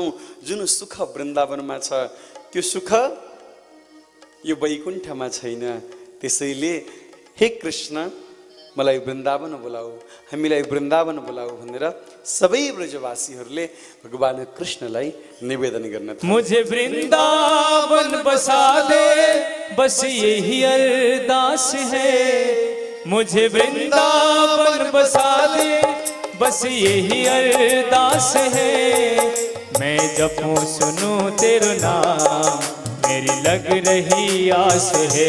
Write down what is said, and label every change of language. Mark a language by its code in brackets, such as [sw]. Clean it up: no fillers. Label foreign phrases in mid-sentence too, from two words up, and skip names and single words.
[ne] जुन सुख वृन्दावनमा छ त्यो सुख यो वैकुण्ठमा छैन। त्यसैले हे कृष्ण, मलाई वृन्दावन बोलाऊ, हामीलाई वृन्दावन बोलाऊ भनेर सबै ब्रजवासीहरूले भगवान कृष्णलाई निवेदन गर्न थाले। [hi] मुझे वृन्दावन बसा दे, बस यही अरदास है, मुझे वृन्दावन बसा दे, बस यही अरदास है। मैं जपूं सुनूं तेरा नाम, मेरी लग रही आस है।